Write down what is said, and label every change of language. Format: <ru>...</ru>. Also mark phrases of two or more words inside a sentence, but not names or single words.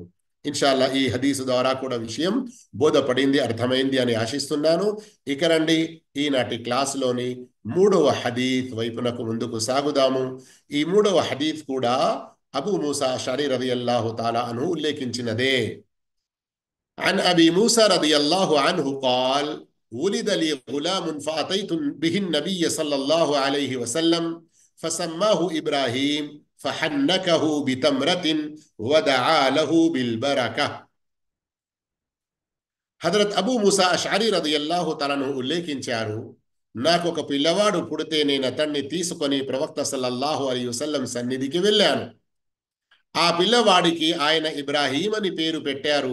<te>ఇన్షాల్లా ఈ హదీసు ద్వారా కూడా విషయం బోధపడింది, అర్థమైంది అని ఆశిస్తున్నాను. ఇక రండి, ఈనాటి క్లాసులోని 3వ హదీత్ వైపునకు ముందుకు సాగుదాము. ఈ 3వ హదీత్ కూడా అబూ మూసా అషరీ</te> <ar>رضي الله تعالى عنه</ar> <te>ఉల్లేఖించినదే.</te> <ar>عن أبي موسى رضي الله عنه قال: ولد لي غلام فأتيت به النبي صلى الله عليه وسلم فسماه إبراهيم فحنكه بتمرة ودعا له بالبركة.</ar> <te>హజరత్ అబూ మూసా అష్అరీ</te> <ar>رضي الله تعالى عنه</ar> <te>ఉల్లేఖించారు, నాకు ఒక పిల్లవాడు పుడితే నేను అతన్ని తీసుకొని ప్రవక్త</te> <ar>صلى الله عليه وسلم</ar> <te>సన్నిధికి వెళ్ళాను. ఆ పిల్లవాడికి ఆయన ఇబ్రాహీం అని పేరు పెట్టారు.</te>